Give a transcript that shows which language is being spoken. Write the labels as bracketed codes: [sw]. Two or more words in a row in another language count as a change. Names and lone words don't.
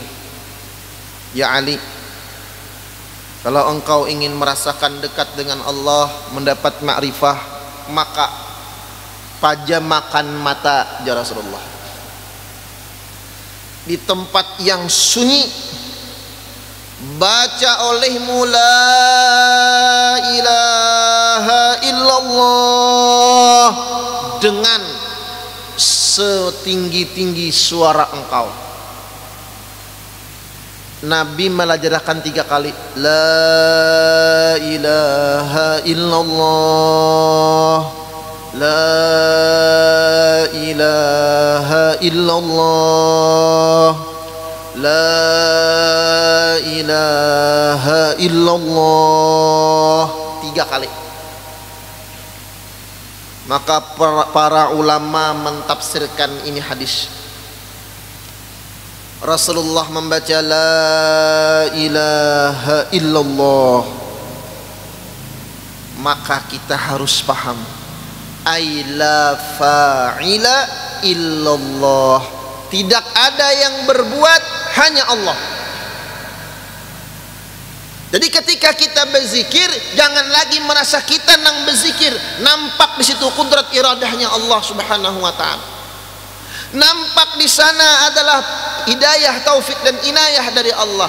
[id] Ya Ali, kalau engkau ingin merasakan dekat dengan Allah, mendapat makrifah, maka pajamakan mata ya Rasulullah di tempat yang sunyi, baca olehmu [ar] لا إله إلا الله [id] dengan setinggi-tinggi suara engkau. Nabi melajarkan 3 kali [ar] لا إله إلا الله, لا إله إلا الله, لا إله إلا الله [id] 3 kali. Maka para ulama mentafsirkan ini hadis. Rasulullah membaca [ar] لا إله إلا الله, [id] maka kita harus paham ay [ar] لا فاعل إلا الله, [id] tidak ada yang berbuat, hanya Allah. Jadi ketika kita berzikir, jangan lagi merasa kita nang berzikir, nampak di situ kudrat iradahnya Allah [ar] سبحانه وتعالى. [id] Nampak di sana adalah hidayah, taufik dan inayah dari Allah.